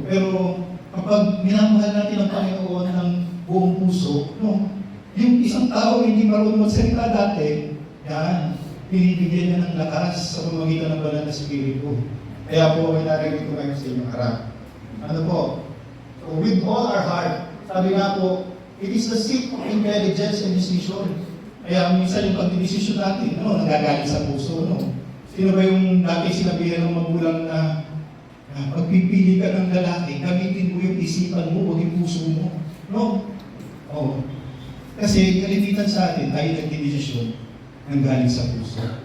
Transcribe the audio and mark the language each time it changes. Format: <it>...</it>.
<tl>Pero kapag minamahal natin ang Panginoon ng buong puso, no, yung isang tao hindi marunong magsalita dati, yan, binibigyan niya ng lakas sa pamamagitan ng banal na Espiritu. Kaya po, may narinig ko ngayon sa inyong harap. Ano po?</tl> <en>So, with all our heart,</en> <tl>sabi nga po,</tl> <en>it is the seat of intelligence and decision.</en> <tl>Kaya minsan yung pagdidesisyon natin, ano, nagagaling sa puso, no? Sino ba yung dati sinabihan ng magulang na pagpipili ka ng lalaki, gamitin mo yung isipan mo o yung puso mo, no? Oh. Kasi kalimitan sa atin, tayo nagdidesisyon ng galing sa puso.</tl>